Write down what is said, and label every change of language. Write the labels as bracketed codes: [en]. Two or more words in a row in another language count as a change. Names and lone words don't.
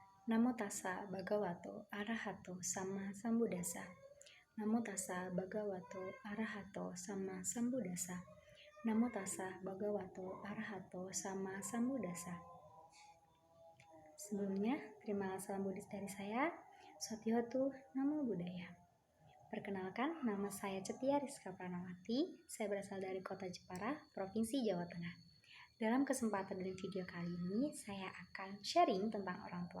[pi] Namo tassa bhagavato arahato sama sambuddhassa. Namo tassa bhagavato arahato sama sambuddhassa. Namo tassa bhagavato arahato sama sambuddhassa. [id] Sebelumnya, terima salam Buddhis dari saya, [pi] Sotiotu Namo Buddhaya. [id] Perkenalkan, nama saya Cetia Rizka Pranawati. Saya berasal dari Kota Jepara, Provinsi Jawa Tengah. Dalam kesempatan dari video kali ini, saya akan sharing tentang orang tua.